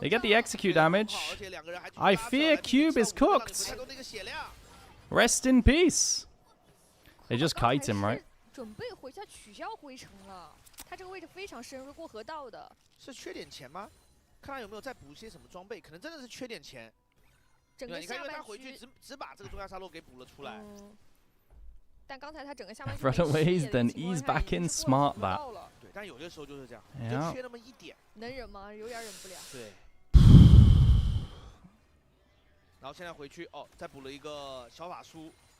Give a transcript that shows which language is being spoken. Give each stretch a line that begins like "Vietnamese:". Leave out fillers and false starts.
English: They get the execute damage. I fear Cube is cooked. Rest in peace. They just kite him, right?
Chinese: 准备回家取消回城了，他这个位置非常深，如果河道的。是缺点钱吗？看他有没有再补一些什么装备，可能真的是缺点钱。整个你看，因为他下半回去只把这个中亚沙漏给补了出来。但刚才他整个下半区
English: Runaways, then ease back in, smart that.
Chinese: 对，但有些时候就是这样，
English: Yeah.
Chinese: 就缺那么一点。能忍吗？有点忍不了。对。然后现在回去哦，再补了一个小法书。